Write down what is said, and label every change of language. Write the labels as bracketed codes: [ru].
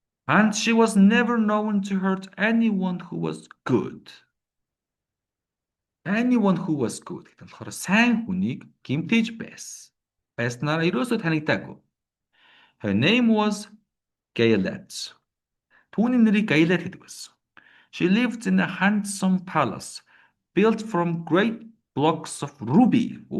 [en] And she was never known to hurt anyone who was good. Anyone who was good [mn] гэдэг нь болохоор сайн хүнийг гэмтэж байснараа ерөөсөө танигдаагүй. [en] Her name was Gayelet. [mn] Түүний нэрийг Gayelet гэдэг байсан. [en] She lived in a handsome palace built from great blocks of ruby.